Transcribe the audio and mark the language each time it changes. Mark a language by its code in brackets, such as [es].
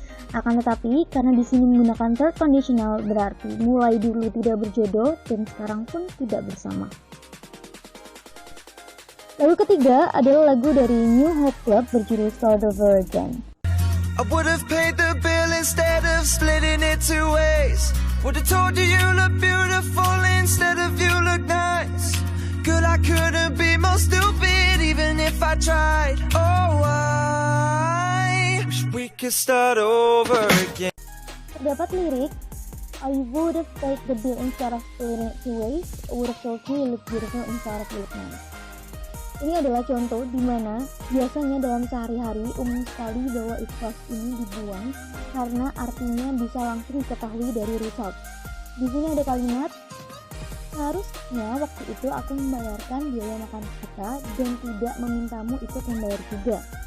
[id] Akan tetapi karena di sini menggunakan third conditional, berarti mulai dulu tidak berjodoh dan sekarang pun tidak bersama. Lagu ketiga adalah lagu dari New Hope Club berjudul Start Over Again. [en] I would have paid the bill instead of splitting it two ways. Would have told you you look beautiful instead of you look nice. Girl, I couldn't be more stupid even if I tried. Oh, I wish we could start over again. [id] Terdapat lirik [en] "I would have paid the bill instead of splitting it two ways. I would have told you you look beautiful instead of you look nice". [id] Ini adalah contoh di mana biasanya dalam sehari-hari umum sekali bahwa if clause ini dibuang karena artinya bisa langsung diketahui dari result. Di sini ada kalimat "Seharusnya waktu itu aku membayarkan biaya makan kita dan tidak memintamu ikut membayar juga.